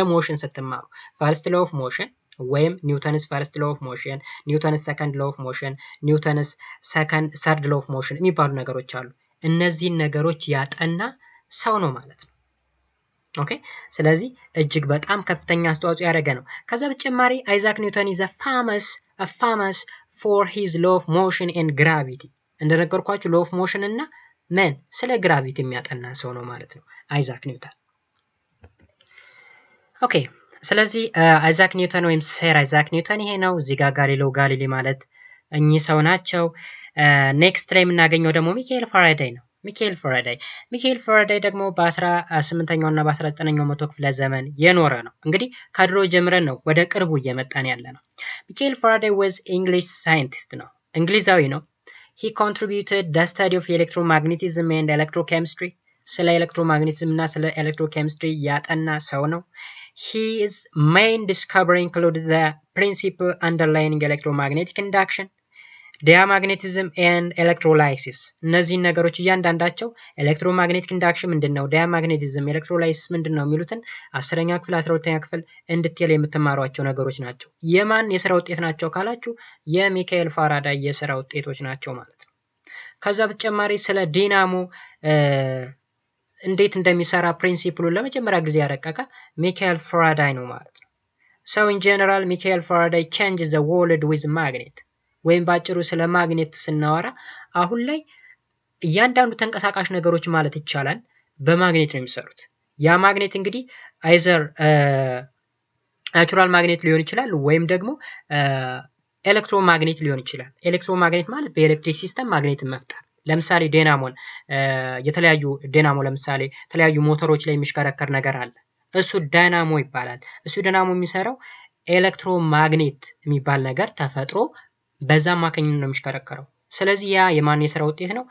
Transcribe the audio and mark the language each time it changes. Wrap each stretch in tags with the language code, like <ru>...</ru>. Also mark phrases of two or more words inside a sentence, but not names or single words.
<am>ሞሽን ስትማሩ</am> <en>first law of motion</en> <am>ወይም</am> <en>Newton's first law of motion, Newton's second law of motion, Newton's third law of motion</en> <am>የሚባሉ ነገሮች አሉ። እነዚህን ነገሮች ያጠና ሰው ነው ማለት ነው። ኦኬ፣ ስለዚህ እጅግ በጣም ከፍተኛ አስተዋጽኦ ያደረገ ነው። ከዛ በተጨማሪ አይዛክ ኒውተን</am> <en>is famous for his law of motion and gravity።</en> <am>እንደነገርኳችሁ</am> <en>law of motion</en> <am>እና ምን ስለ ግራቪቲ የሚያጠና ሰው ነው ማለት ነው አይዛክ ኒውተን። ኦኬ፣ ስለዚህ አይዛክ ኒውተን ወይም ሰር አይዛክ ኒውተን ይሄ ነው። እዚህ ጋር ጋሊሌዮ ጋሊሌ ማለት እኚህ ሰው ናቸው። ኔክስት ላይ የምናገኘው ደግሞ ሚካኤል ፋራዳይ ነው። ሚካኤል ፋራዳይ ደግሞ በ18ኛው እና በ19ኛው መቶ ክፍለ ዘመን የኖረ ነው። እንግዲህ ከድሮ ጀምረን ነው ወደ ቅርቡ እየመጣን ያለ ነው። ሚካኤል ፋራዳይ</am> <en>was English</en> <am>scientist ነው፣ እንግሊዛዊ ነው።</am> <en>he contributed the study of electromagnetism and electrochemistry፣</en> <am>ስለ ኤሌክትሮማግኔቲዝም እና ስለ ኤሌክትሮኬሚስትሪ ያጠና ሰው ነው።</am> <en>his main discovery included the principle underlying electromagnetic induction diamagnetism and electrolysis</en> <am>እነዚህን ነገሮች እያንዳንዳቸው</am> <en>electromagnetic induction</en> <am>ምንድነው፣ ዲያማግኔቲዝም፣ ኤሌክትሮላይሲስ ምንድነው የሚሉትን 10ኛ ክፍል 12ኛ ክፍል እንድትል የምትማሯቸው ነገሮች ናቸው። የማን የስራ ውጤት ናቸው ካላችሁ የሚካኤል ፋራዳይ የስራ ውጤቶች ናቸው ማለት ነው። ከዛ በተጨማሪ ስለ ዲናሞ እንዴት እንደሚሰራ ፕሪንሲፕሉን ለመጀመሪያ ጊዜ ያረቀቀ ሚካኤል ፋራዳይ ነው ማለት ነው።</am> <en>So in general</en> <am>ሚካኤል ፋራዳይ</am> <en>changes the world with magnet</en> <am>ወይም ባጭሩ ስለ ማግኔት ስናወራ አሁን ላይ እያንዳንዱ ተንቀሳቃሽ ነገሮች ማለት ይቻላል በማግኔት ነው የሚሰሩት። ያ ማግኔት እንግዲህ አይዘር</am> <en>natural magnet</en> <am>ሊሆን ይችላል ወይም ደግሞ ኤሌክትሮማግኔት ሊሆን ይችላል። ኤሌክትሮማግኔት ማለት በኤሌክትሪክ ሲስተም ማግኔትን መፍጠር። ለምሳሌ ዲናሞን የተለያዩ ዲናሞ ለምሳሌ የተለያዩ ሞተሮች ላይ የሚሽከረከር ነገር አለ። እሱ ዳይናሞ ይባላል። እሱ ዳይናሞ የሚሰራው ኤሌክትሮማግኔት የሚባል ነገር ተፈጥሮ በዛ አማካኝነት ነው የሚሽከረከረው። ስለዚህ ያ የማን የስራ ውጤት ነው?</am>